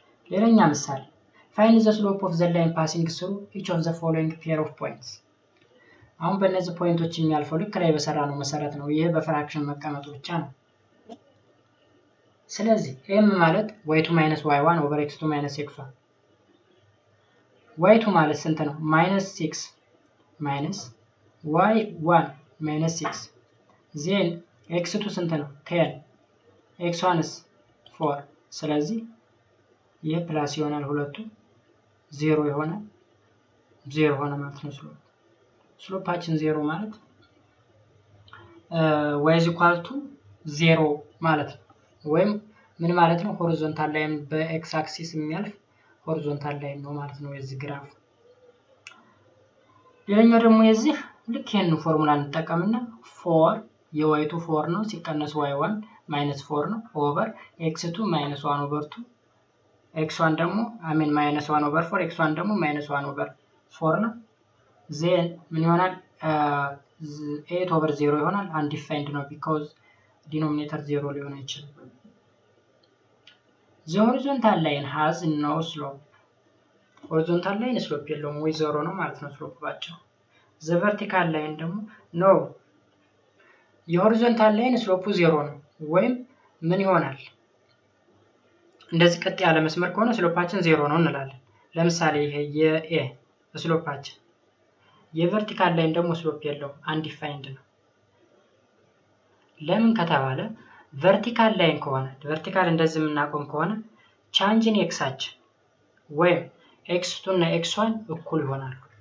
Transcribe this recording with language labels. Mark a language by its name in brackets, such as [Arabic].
[Amharic] ሌላኛ ምሳሌ [English] find the slope of the line passing through each of the following pair of points። [Amharic] አሁን በእነዚህ ፖይንቶች የሚያልፈው ልክ ላይ በሰራነው መሰረት ነው። ይሄ በፍራክሽን መቀመጡ ብቻ ነው። ስለዚህ m ማለት y2 minus y1 over x2 minus x1 y2 ማለት ስንት ነው? [English] -6 minus y1 minus 6 then x2 [Amharic] ስንት ነው? 10 x1 is 4 ስለዚህ ይሄ ፕላስ ይሆናል ሁለቱ 0 ይሆናል 0 ሆነ ማለት ነው። ስሎፓችን 0 ማለት y is equal to 0 ማለት ነው። ወይም ምን ማለት ነው? ሆሪዞንታል ላይን በኤክስ አክሲስ የሚያልፍ ሆሪዞንታል ላይን ነው ማለት ነው የዚህ ግራፍ። ሌላኛው ደግሞ የዚህ ልክ ይሄን ፎርሙላ እንጠቀምና 4 የy2 4 ነው ሲቀነስ y1 -4 ነው ኦቨር x2 -1 over 2 x1 ደግሞ -1 over 4 x1 ደግሞ -1 over 4 ነው። ዜን ምን ይሆናል? [English] 8 over 0 [Amharic] ይሆናል። [English] undefined ነው because denominator 0 [Amharic] ሊሆን አይችልም። [English] The horizontal line has no slope. [Amharic] horizontal line slope የለውም ወይ 0 ነው ማለት ነው ስሎፕ ባቸው። [English] The vertical line [Amharic] ደግሞ no የሆሪዞንታል ላይን ስሎፑ 0 ነው ወይም ምን ይሆናል? እንደዚህ ቀጥ ያለ መስመር ከሆነ ስሎፓችን 0 ነው እንላለን። ለምሳሌ ይሄ የኤ ስሎፓችን የቨርቲካል ላይን ደግሞ ስሎፕ የለውም undefined ነው። ለምን ከተባለ ቨርቲካል ላይን ከሆነ ቨርቲካል እንደዚህ የምናቆም ከሆነ ቻንጅን ኤክሳችን ወይም x2 እና x1 እኩል ይሆናሉ።